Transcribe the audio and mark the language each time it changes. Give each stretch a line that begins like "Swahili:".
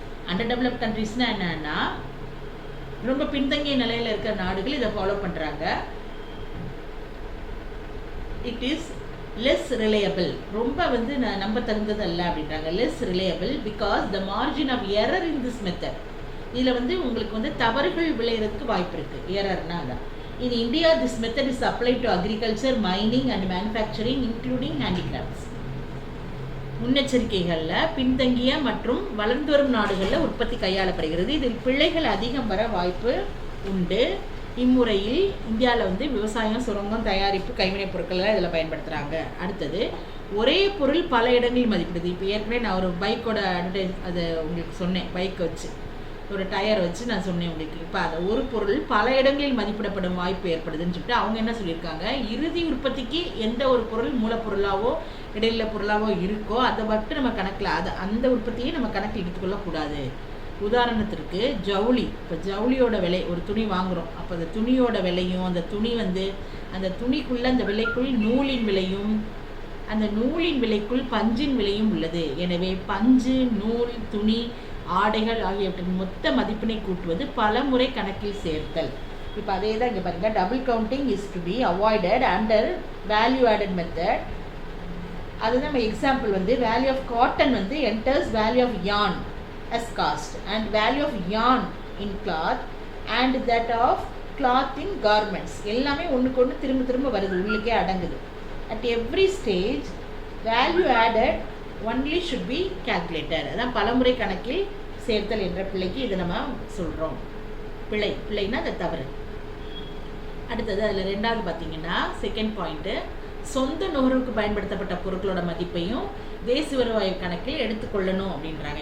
English: under developed கண்ட்ரீஸ்னால்
Tamil: என்னென்னா ரொம்ப பின்தங்கிய நிலையில் இருக்கிற நாடுகள் இதை ஃபாலோ பண்ணுறாங்க.
English: it is less reliable,
Tamil: ரொம்ப நம்ப தகுந்தது அல்ல அப்படின்றாங்க.
English: less reliable because the margin of error in this method,
Tamil: இதில் உங்களுக்கு தவறுகள் விளையிறதுக்கு வாய்ப்பு இருக்குது. எரர்னா அதான்.
English: In India, this method is applied to agriculture, mining and manufacturing, including handicrafts.
Tamil: முன்னெச்சரிக்கைகளில் பின்தங்கிய மற்றும் வளர்ந்து வரும் நாடுகளில் உற்பத்தி கையாளப்படுகிறது. இதில் பிழைகள் அதிகம் வர வாய்ப்பு உண்டு. இம்முறையில் இந்தியாவில் விவசாயம், சுரங்கம், தயாரிப்பு, கைவினைப் பொருட்கள்லாம் இதில் பயன்படுத்துகிறாங்க. அடுத்தது, ஒரே பொருள் பல இடங்களில் மதிப்பிடுது. இப்போ ஏற்கனவே நான் ஒரு பைக்கோட அதை உங்களுக்கு சொன்னேன், பைக் வச்சு ஒரு டயர் வச்சு நான் சொன்னேன் உங்களுக்கு. இப்போ அதை ஒரு பொருள் பல இடங்களில் மதிப்பிடப்படும் வாய்ப்பு ஏற்படுதுன்னு சொல்லிட்டு அவங்க என்ன சொல்லியிருக்காங்க, இறுதி உற்பத்திக்கு எந்த ஒரு பொருள் மூலப்பொருளாவோ இடையில பொருளாவோ இருக்கோ அதை மட்டும் நம்ம கணக்கில் அந்த உற்பத்தியை நம்ம கணக்கில் எடுத்துக்கொள்ளக்கூடாது. உதாரணத்திற்கு ஜவுளி, இப்போ ஜவுளியோட விலை, ஒரு துணி வாங்குகிறோம், அப்போ அந்த துணியோட விலையும் அந்த துணி அந்த துணிக்குள்ளே அந்த விலைக்குள் நூலின் விலையும் அந்த நூலின் விலைக்குள் பஞ்சின் விலையும் உள்ளது. எனவே பஞ்சு, நூல், துணி, ஆடைகள் ஆகியவற்றின் மொத்த மதிப்பினை கூட்டுவது பல முறை கணக்கில் சேர்த்தல். இப்போ அதே தான் இங்கே பாருங்கள்,
English: Double counting is to be avoided under value added method.
Tamil: அதுதான் நம்ம
English: Example value of cotton enters value of yarn as cost and value of yarn in cloth and that of cloth in garments.
Tamil: எல்லாமே ஒன்றுக்கு ஒன்று திரும்ப வருது, உள்ளுக்கே அடங்குது.
English: At every stage value added only should be calculated.
Tamil: அதான் பலமுறை கணக்கில் சேர்த்தல் என்ற பிழைக்கு இதை நம்ம சொல்கிறோம். பிழைனா அது தவறு. அடுத்தது அதில் ரெண்டாவது பார்த்தீங்கன்னா செகண்ட் பாயிண்ட்டு, சொந்த நுகர்வுக்கு பயன்படுத்தப்பட்ட பொருட்களோட மதிப்பையும் தேசிய வருவாய் கணக்கில் எடுத்துக்கொள்ளணும் அப்படின்றாங்க.